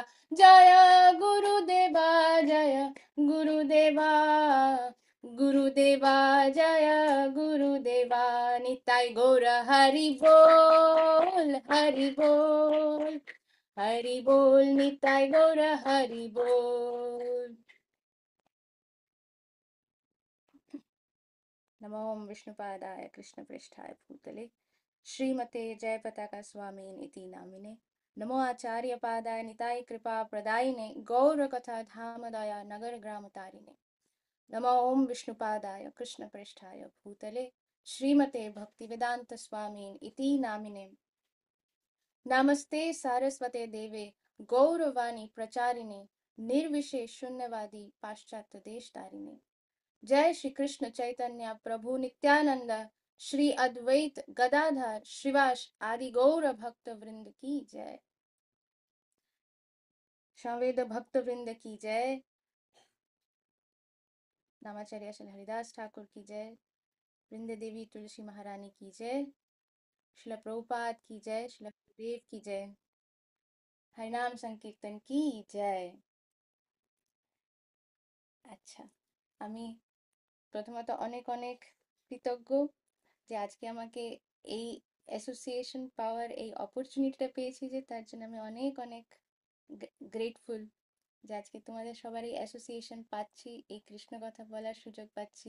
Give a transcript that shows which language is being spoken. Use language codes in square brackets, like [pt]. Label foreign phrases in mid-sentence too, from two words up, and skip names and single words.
[bn] জয় গুরুদেবা, জয় গুরুদেবা, গুরুদেবা জয় গুরুদেবা। নিতাই গৌর হরি বল, হরি বল, হরি বল, নিতাই গৌর হরি বল। [sa] नमो विष्णुपादाय कृष्णप्रेष्ठाय भूतले श्रीमते जय पताका स्वामी इति नामिने। नमो आचार्य पादाय निताय कृपा प्रदायिने गौर कथा धाम दया नगर ग्राम तारिणे। नमो ओम विष्णुपादाय कृष्णप्रेष्ठाय भूतले श्रीमते भक्तिवेदांत स्वामी इति नामिने। नमस्ते सारस्वते देवे गौरवाणी प्रचारिणे निर्विशेष शून्यवादी पाश्चात्य देश तारिणे। [hi] जय श्री कृष्ण चैतन्य प्रभु नित्यानंद, श्री अद्वैत गदाधर श्रीवास आदि गौर भक्त वृंद की जय। संवेद भक्त वृंद की जय। नामाचार्य श्री हरिदास ठाकुर की जय। वृंद देवी तुलसी महारानी की जय। श्रील प्रभुपाद की जय। श्रील गुरुदेव की जय। हरिनाम संकीर्तन की जय। [bn] আচ্ছা, আমি প্রথমত অনেক অনেক কৃতজ্ঞ যে আজকে আমাকে এই অ্যাসোসিয়েশন পাওয়ার এই অপরচুনিটিটা পেয়েছি, যে তার জন্য আমি অনেক অনেক গ্রেটফুল যে আজকে তোমাদের সবার এই অ্যাসোসিয়েশন পাচ্ছি, এই কৃষ্ণ কথা বলার সুযোগ পাচ্ছি।